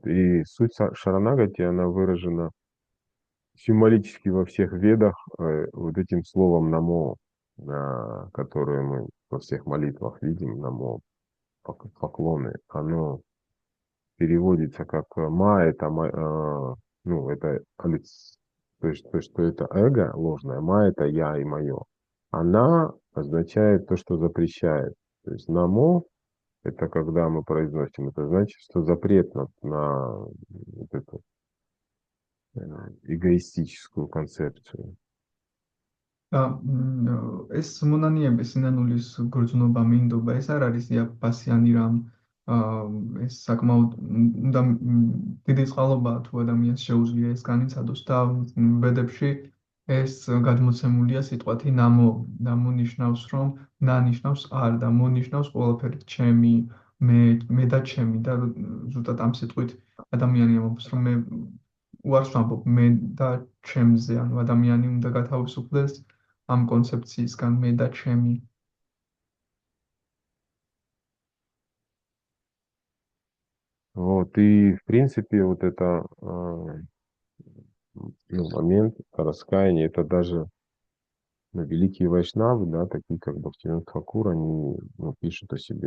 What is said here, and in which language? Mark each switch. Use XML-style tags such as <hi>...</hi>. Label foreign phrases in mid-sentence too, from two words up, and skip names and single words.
<ru>И суть Шаранагати, она выражена символически во всех ведах вот этим словом намо, которое мы во всех молитвах видим, намо, поклоны, оно переводится как ма, это, ну, это, то есть, что это эго ложное, ма это я и мое. Она означает то, что запрещает. То есть намо, это когда мы произносим, это значит, что запрет на вот эту эгоистическую концепцию.</ru> <ka>და ეს მონანიები სინანულის გრძნობა მინდობა ეს არ არის იაფფასიანი რამ ეს საკმაოდ უნდა დიდი წყალობაა თუ ადამიანს შეუძლია ეს განიცადოს და ბედებში ეს გადმოცემულია სიტყვათი ნამო ნამო ნიშნავს რომ ნა ნიშნავს არ და მო ნიშნავს ყველაფერი ჩემი მე და ჩემი და ზუსტად ამ სიტყვით ადამიანი ამბობს რომ მე უარს ვამბობ მე და ჩემზე ანუ ადამიანი უნდა გათავისუფლდეს ამ კონცეფციისგან მე და ჩემი.</ka> <ru>Вот, и в принципе вот это ну, момент раскаяния, это даже ну, великие вайшнавы, да, такие как Бхактивинода Тхакур, они ну, пишут о себе.</ru>